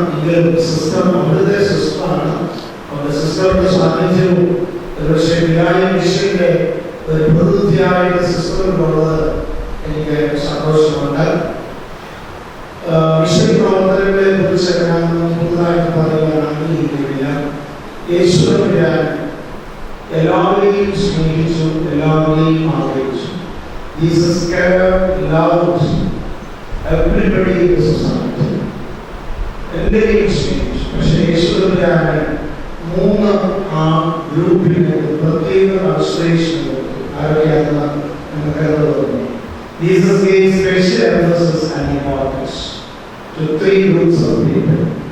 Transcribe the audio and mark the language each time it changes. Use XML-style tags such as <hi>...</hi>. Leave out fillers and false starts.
<ml>എങ്കിലും സിസ്റ്റർ അവിടുത്തെ സിസ്റ്ററാണ്. അവരുടെ സിസ്റ്ററുടെ സാന്നിധ്യവും ഒരുപക്ഷെ വിലായ മിഷന്റെ ഒരു പ്രതിനിധിയായിട്ട് സിസ്റ്ററിനുള്ളത് എനിക്ക് സന്തോഷമുണ്ട്. മിഷൻ പ്രവർത്തനങ്ങളെ കുറിച്ച് ഞാൻ പുതുതായിട്ട് പറയുവാൻ ആഗ്രഹിക്കുന്നില്ല. യേശുവിനെ എല്ലാവരെയും സ്നേഹിച്ചു, എല്ലാവരെയും ആഗ്രഹിച്ചു.</ml> <en>Jesus cared, loved everybody in the society.</en> <ml>എല്ലാവരെയും സ്നേഹിച്ചു. പക്ഷേ യേശുവിനെ 3 ഗ്രൂപ്പിന് പ്രത്യേക ആശ്രയിച്ചു. ആരൊക്കെയാണെന്ന് നമുക്കറിയാവുന്നു.</ml> <en>Jesus gave special emphasis and importance to 3 groups of people.</en>